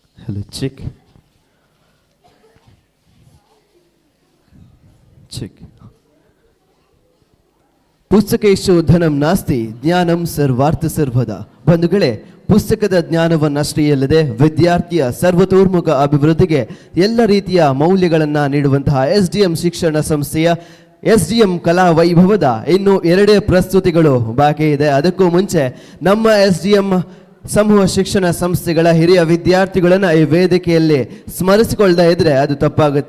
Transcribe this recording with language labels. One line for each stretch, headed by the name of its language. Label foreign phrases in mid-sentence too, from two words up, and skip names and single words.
English: Hello, check. Check.
Sanskrit: ಪುಸ್ತಕೇಶು ಧನಂ ನಾಸ್ತಿ ಜ್ಞಾನಂ ಸರ್ವಾರ್ಥ ಸರ್ವದ.
Kannada: ಬಂಧುಗಳೇ, ಪುಸ್ತಕದ ಜ್ಞಾನವನ್ನಷ್ಟೇ ಅಲ್ಲದೆ ವಿದ್ಯಾರ್ಥಿಯ ಸರ್ವತೋರ್ಮುಖ ಅಭಿವೃದ್ಧಿಗೆ ಎಲ್ಲ ರೀತಿಯ ಮೌಲ್ಯಗಳನ್ನು ನೀಡುವಂತಹ SDM ಶಿಕ್ಷಣ ಸಂಸ್ಥೆಯ SDM ಕಲಾ ವೈಭವದ ಇನ್ನು 2 ಪ್ರಸ್ತುತಿಗಳು ಬಾಕಿ ಇದೆ. ಅದಕ್ಕೂ ಮುಂಚೆ ನಮ್ಮ SDM ಸಮೂಹ ಶಿಕ್ಷಣ ಸಂಸ್ಥೆಗಳ ಹಿರಿಯ ವಿದ್ಯಾರ್ಥಿಗಳನ್ನು ಈ ವೇದಿಕೆಯಲ್ಲಿ ಸ್ಮರಿಸಿಕೊಳ್ಳದೆ ಇದ್ರೆ ಅದು ತಪ್ಪಾಗುತ್ತೆ.